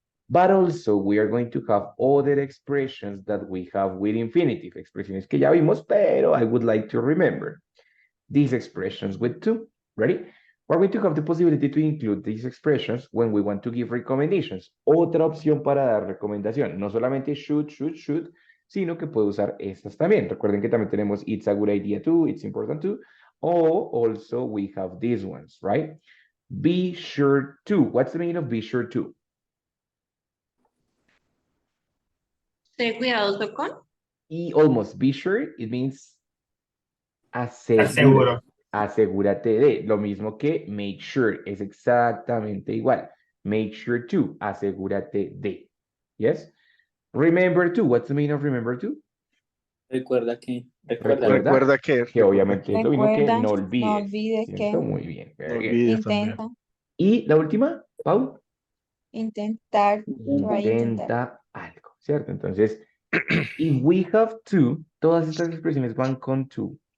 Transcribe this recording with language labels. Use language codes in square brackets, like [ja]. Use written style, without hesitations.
[en] But also we are going to have other expressions that we have with infinitive, [es] expresiones que ya vimos, pero [en] I would like to remember these expressions with to. Ready? We're going to have the possibility to include these expressions when we want to give recommendations. [es] Otra opción para dar recomendación, no solamente should, sino que puedo usar estas también. Recuerden que también tenemos [en] it's a good idea to, it's important to, or also we have these ones, right? Be sure to. What's the meaning of be sure to? [es] Sé cuidadoso con. [en] Y almost be sure, it means [es] Aseguro. asegúrate de, lo mismo que [en] make sure, [es] es exactamente igual. [en] Make sure to, [es] asegúrate de. [en] Yes? Remember to, what's the meaning of remember to? [es] Recuerda que. Recuerda que. Que obviamente es lo mismo que Recuerda, no no olvides. olvides ¿Cierto? que Muy bien. No [en] Very good. [es] olvides también. intenta, Y la última, Pau, intentar, try, intentar. intenta algo, ¿cierto? Entonces, [en] if we have to, [es] todas estas expresiones van con to.